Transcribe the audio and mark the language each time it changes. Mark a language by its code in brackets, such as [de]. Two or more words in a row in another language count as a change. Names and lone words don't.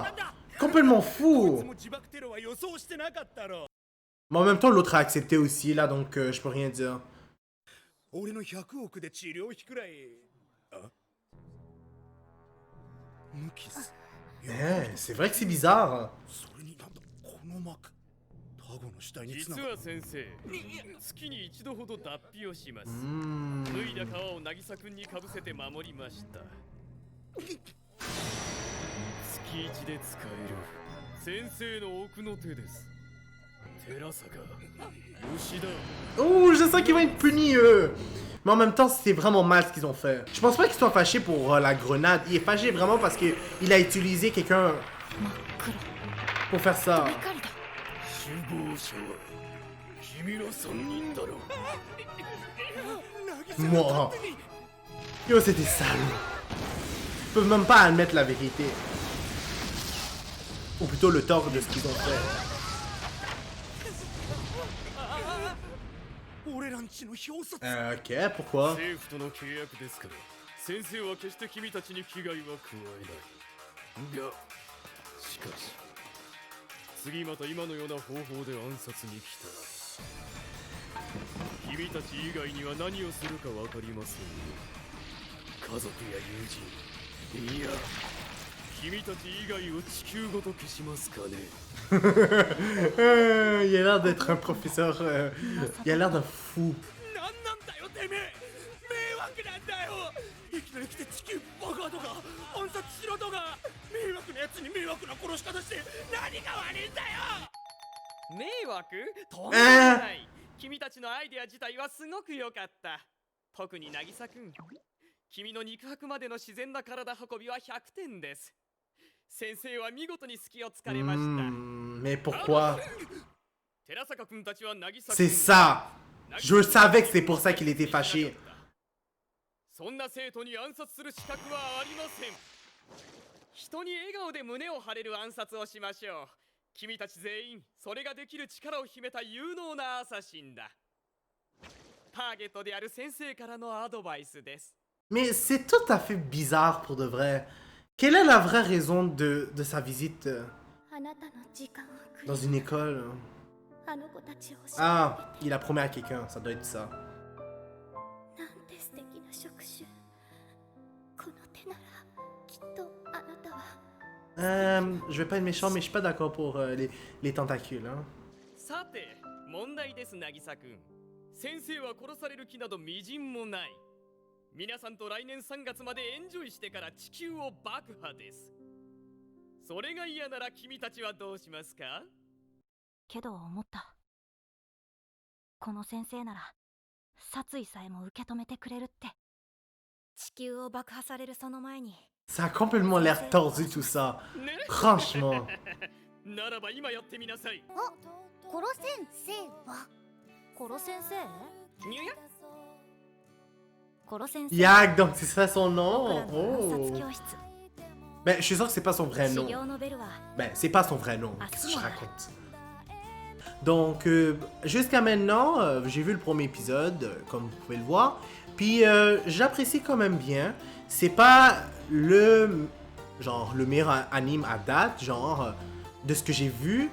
[fr] Complètement fou! Mais en même temps, l'autre a accepté aussi là, donc je peux rien dire. C'est vrai que c'est bizarre. [ja] 実は先生、月に一度ほど脱皮をします。脱いだ皮を渚くんにかぶせて守りました。月一で使える先生の奥の手です。寺坂、吉田。 [fr] Oh, je sens qu'ils vont être punis eux. Mais en même temps, c'est vraiment mal ce qu'ils ont fait. Je pense pas qu'ils soient fâchés pour la grenade. Il est fâché vraiment parce qu'il a utilisé quelqu'un pour faire ça. Moi. Yo, c'était sale. Ils peuvent même pas admettre la vérité. Ou plutôt le tort de ce qu'ils ont fait. Ok, pourquoi? [ja] 政府との契約ですから先生は決して君たちに危害は加えないがしかし次また今のような方法で暗殺に来たら君たち以外には何をするか分かりませんよ。家族や友人いや君たち以外を地球ごと消しますかね。 [fr] Il a l'air d'être un professeur. Il a l'air d'un fou. Hein? [ja] 君たちのアイデア自体はすごく良かった。特に渚くん、君の肉薄までの自然な体運びは100点です。先生は見事に隙を突かれました。 [fr] Mais pourquoi? [ja] 寺坂くんたちは渚くん。 [fr] C'est ça! Je savais que c'est pour ça qu'il était fâché. [ja] そんな生徒に暗殺する資格はありません。人に笑顔で胸を張れる暗殺をしましょう。君たち全員それができる力を秘めた有能なアサシンだ。ターゲットである先生からのアドバイスです。 [fr] Mais c'est tout à fait bizarre pour de vrai. Quelle est la vraie raison de sa visite dans une école? Ah, il a promis à quelqu'un, ça doit être ça. Je vais pas être méchant, mais je suis pas d'accord pour les tentacules. Hein. [ja] さて、問題です、渚くん。先生は殺される気などみじんもない。皆さんと来年3月までエンジョイしてから地球を爆破です。それが嫌なら君たちはどうしますか？けど思った。この先生なら殺意さえも受け止めてくれるって。地球を爆破されるその前に。 [fr] Ça a complètement l'air tordu tout ça. Franchement. [ja] ならば今やってみなさい。あ、コロ先生はコロ先生？にゅや？コロ先生。 [fr] Yak, donc c'est ça son nom. Oh. Ben, je suis sûr que c'est pas son vrai nom. Ben, c'est pas son vrai nom. Qu'est-ce que je raconte? Donc, jusqu'à maintenant, j'ai vu le premier épisode, comme vous pouvez le voir. Puis, j'apprécie quand même bien. C'est pas le meilleur anime à date, genre, de ce que j'ai vu.